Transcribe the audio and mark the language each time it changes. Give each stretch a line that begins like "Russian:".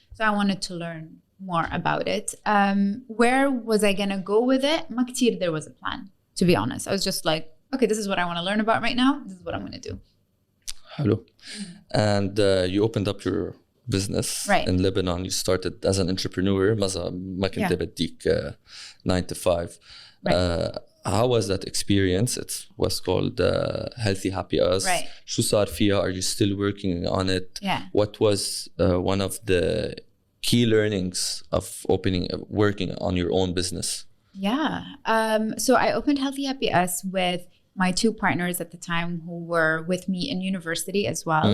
English: So I wanted to learn more about it. Where was I gonna go with it? ما كتير there was a plan, to be honest. I was just like, okay, this is what I want to learn about right now. This is what I'm gonna do. Hello. And you opened up your business in Lebanon. You started as an entrepreneur.
Arabic: ما كنت بديك 9 to 5.
English: How was that experience? It was called Healthy Happy Us. Right.
Arabic: شو صار فيها?
English: Are you still working on it? Yeah. What was one of the key learnings of working on your own business? Yeah. So I opened Healthy Happy Us with my 2 partners at the time who were with me in university as well.